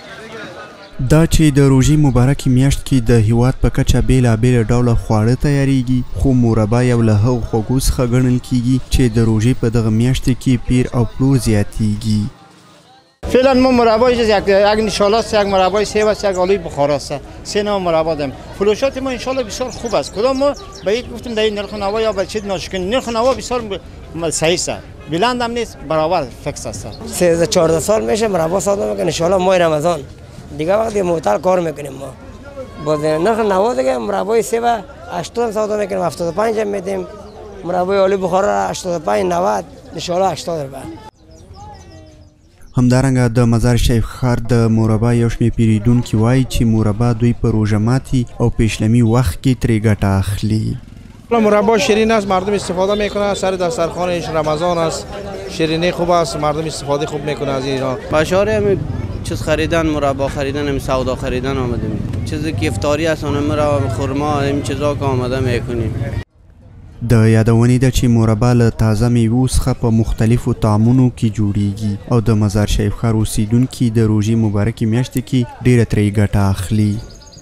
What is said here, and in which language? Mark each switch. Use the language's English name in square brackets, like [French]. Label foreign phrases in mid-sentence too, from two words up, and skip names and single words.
[Pashto] دا چې د روژې مبارکې میاشت کې د هیواد په کچه بیلابیل ډوله خواړه تیاریږي، خو مربا یو له هغو خوږو څخه ګڼل کیږي چې د روژې په دغه میاشت کې پیر او پلور زیاتیږي. [Persian] فعلا ما مربای یک انشالله یک مربای سیب است، یک آلوی بخار است، سه نوع مربا داریم. فروشات ما انشالله بسیار خوب است. کدام ما به یک گفتیم در این نرخ نوا یا به چیز ناشکن نرخ نوا بسیار صحیح است. بلند هم نیست، برابر فکس است. 13-14 سال میشه مربا ساخته میکنیم. انشالله ماه رمضان دیگه وقتی معطل کار میکنیم ما. با نرخ نوا دیگه مربای سیب 80 ساخته میکنیم، 75 هم میدیم. مربای آلوی بخار 85 90 انشالله 80 روپیه. [Pashto] همدارنګه د مزار شریف ښار د مربا یو شمېر پیرودونکي وایي چې مربا دوی په روژه ماتي او پیشلمي وخت کې ترې ګټه اخلي. [Persian] مربا شیرین است، مردم استفاده میکنه، سر دسترخوانش رمضان است، شیرینی خوب است، مردم استفاده خوب میکنه از اینا. بشار هم چیز خریدن، مربا خریدن، هم سودا خریدن آمدیم. چیزی که افطاری است اون مرا خرما این چیزا که آمده میکنیم. [Pashto] د یادونې ده چې مربا له تازه میوو څخه په مختلفو طعمونو کې جوړیږي او د مزار شریف ښار اوسیدونکي د روژې مبارکې میاشتې کې ډیره ترې ګټه اخلي.